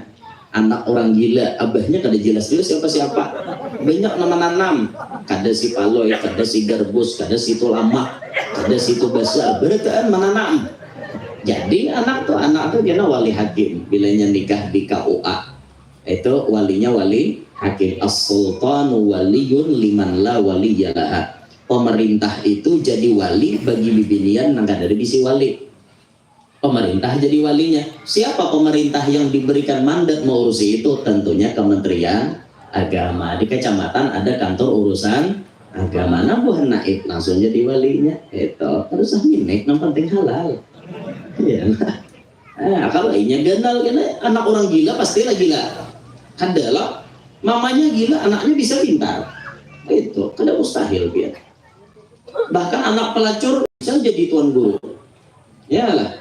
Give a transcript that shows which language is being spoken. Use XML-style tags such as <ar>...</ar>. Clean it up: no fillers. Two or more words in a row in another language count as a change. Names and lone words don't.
<bjn>Anak orang gila, abahnya kada jelas-jelas siapa-siapa. Banyak nama-nama. Kada si Paloy, kada si Garbus, kada si Tulama, kada si Tubasa, berataan menanam. Jadi anak tuh dia wali hakim. Bilanya nikah di KUA, itu walinya wali hakim.</bjn> <ar>السلطان ولي من لا ولي له.</ar> <bjn>Pemerintah itu jadi wali bagi bibinian nang kada bisi wali. Pemerintah jadi walinya. Siapa pemerintah yang diberikan mandat mengurusi itu? Tentunya Kementerian Agama. Di kecamatan ada kantor urusan agama. Nah buah naib langsung jadi walinya. Itu harus minik, yang penting halal. Ya. Nah, kalau ini ganal kena anak orang gila pasti lah gila. Kadalah mamanya gila, anaknya bisa pintar. Itu kada mustahil biar. Bahkan anak pelacur bisa jadi tuan guru. Ya lah.</bjn>